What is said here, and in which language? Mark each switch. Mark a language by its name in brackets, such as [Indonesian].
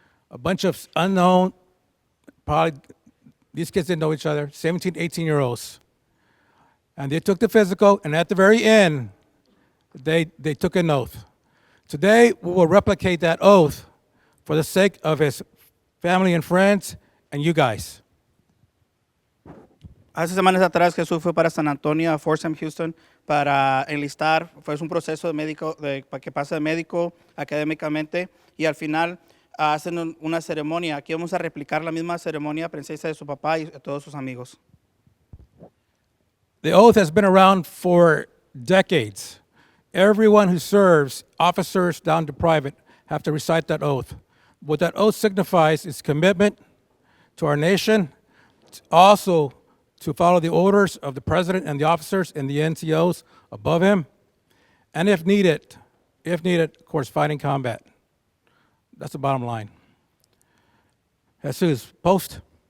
[English] A bunch of unknown, probably, these kids didn't know each other, 17, 18-year-olds. And they took the physical, and at the very end, they took an oath. Today, we will replicate that oath for the sake of his family and friends and you guys. [Spanish] Hace semanas atrás Jesús fue para San Antonio, a Fort Sam Houston, para enlistar. Fue un proceso de médico, para que pase de médico académicamente y al final hacen una ceremonia. Aquí vamos a replicar la misma ceremonia presencia de su papá y de todos sus amigos. [English] The oath has been around for decades. Everyone who serves, officers down to private, have to recite that oath. What that oath signifies is commitment to our nation, also to follow the orders of the president and the officers and the NCOs above him, and if needed, of course, fight in combat. That's the bottom line. Jesus, post.